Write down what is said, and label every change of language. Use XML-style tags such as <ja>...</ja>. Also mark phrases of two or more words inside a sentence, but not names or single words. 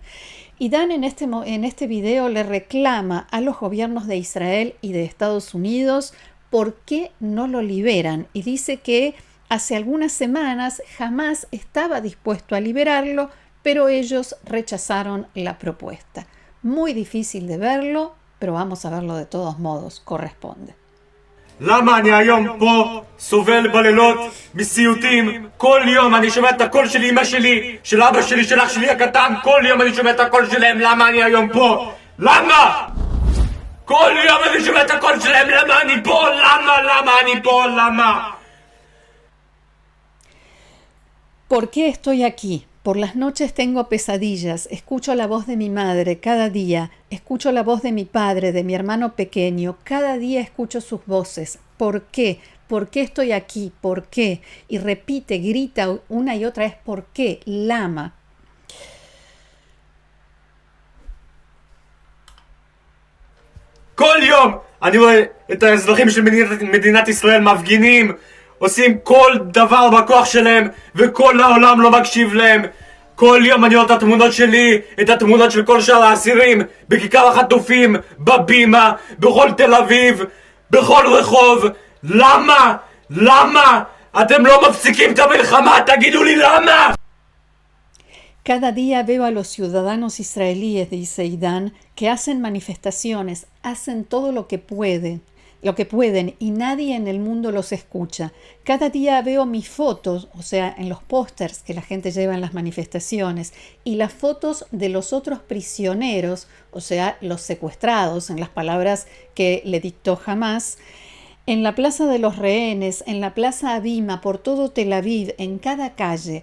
<es>Idán en este video le reclama a los gobiernos de Israel y de Estados Unidos por qué no lo liberan, y dice que Hace algunas semanas Hamás estaba dispuesto a liberarlo, pero ellos rechazaron la propuesta. Muy difícil de verlo, pero vamos a verlo de todos modos, corresponde.</es> <he>למה אני היום פה סובל בלילות מסיוטים? כל יום אני שומע את הקול של אמא שלי, של אבא שלי, של אח שלי הקטן, כל יום אני שומע את הקול שלהם. למה אני היום פה? למה? כל יום אני שומע את הקול שלהם. למה אני פה? למה אני פה? למה?</he> <es>¿Por qué estoy aquí? Por las noches tengo pesadillas, escucho la voz de mi madre cada día, escucho la voz de mi padre, de mi hermano pequeño, cada día escucho sus voces. ¿Por qué? ¿Por qué estoy aquí? ¿Por qué? Y repite, grita una y otra vez, ¿por qué? Lama.</es> <he>כל יום אני רואה את האזרחים של מדינת ישראל מפגינים, עושים כל דבר בכוח שלהם, וכל העולם לא מקשיב להם. כל יום אני רואה את התמונות שלי, את התמונות של כל שאר האסירים, בכיכר החטופים, בבימה, בכל תל אביב, בכל רחוב. למה? למה? אתם לא מפסיקים את המלחמה, תגידו לי למה?</he> <es>Cada día veo a los ciudadanos israelíes, dice Idan, que hacen manifestaciones, hacen todo lo que pueden, y nadie en el mundo los escucha. Cada día veo mis fotos, o sea, en los pósters que la gente lleva en las manifestaciones, y las fotos de los otros prisioneros, o sea, los secuestrados, en las palabras que le dictó Hamás, en la plaza de los rehenes, en la plaza Abima, por todo Tel Aviv, en cada calle.</es>